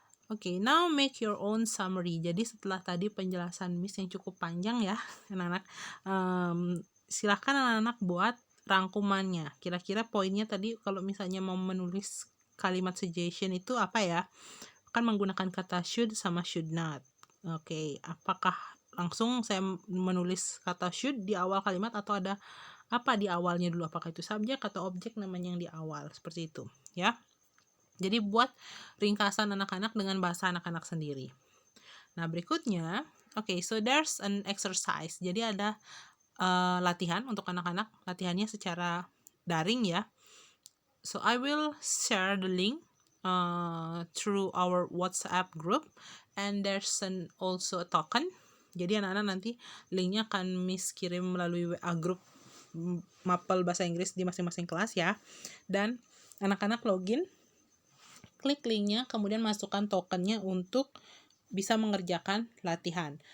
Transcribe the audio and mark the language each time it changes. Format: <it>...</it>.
<en>Oke, now make your own summary.</en> <id>Jadi setelah tadi penjelasan Miss yang cukup panjang ya, anak-anak, silahkan anak-anak buat rangkumannya. Kira-kira poinnya tadi kalau misalnya mau menulis kalimat suggestion itu apa ya? Kan menggunakan kata should sama should not. Oke, apakah langsung saya menulis kata should di awal kalimat atau ada apa di awalnya dulu? Apakah itu subjek atau objek namanya yang di awal? Seperti itu, ya. Jadi buat ringkasan anak-anak dengan bahasa anak-anak sendiri. Nah, berikutnya,</id> <en>so there's an exercise.</en> <id>Jadi ada latihan untuk anak-anak, latihannya secara daring ya.</id> <en>So I will share the link through our WhatsApp group, and there's also a token.</en> <id>Jadi anak-anak nanti linknya akan Miss kirim melalui WA group Mapel Bahasa Inggris di masing-masing kelas ya. Dan anak-anak login, klik linknya, kemudian masukkan tokennya untuk bisa mengerjakan latihan.</id>